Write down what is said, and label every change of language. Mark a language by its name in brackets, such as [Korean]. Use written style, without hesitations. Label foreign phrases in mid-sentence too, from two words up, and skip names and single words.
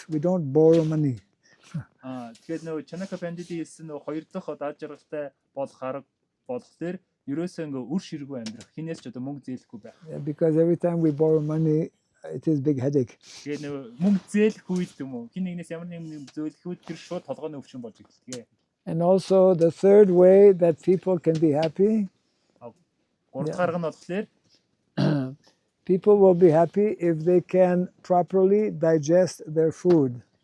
[English] We don't borrow money. [Mongolian] Тэгэхээр нөгөө Chanakya Pandit-ийн хэлсэн нөгөө хоёр дахь ад жаргалтай болох арга болохоор ерөөсөө ингэ үр ширгүү амьдрах. Хинээс ч одоо мөнгө зээлэхгүй байх. [English] Because every time we borrow money, it is big headache. [Mongolian] Тэгээд нөгөө мөнгө зээлэх үед юм уу? Хин нэгнээс ямар нэгэн зөөлөх үед тэр шууд толгойн өвчин болж эхэлдэг. [English] And also the third way that people can be happy, people will be happy if they can properly digest their food.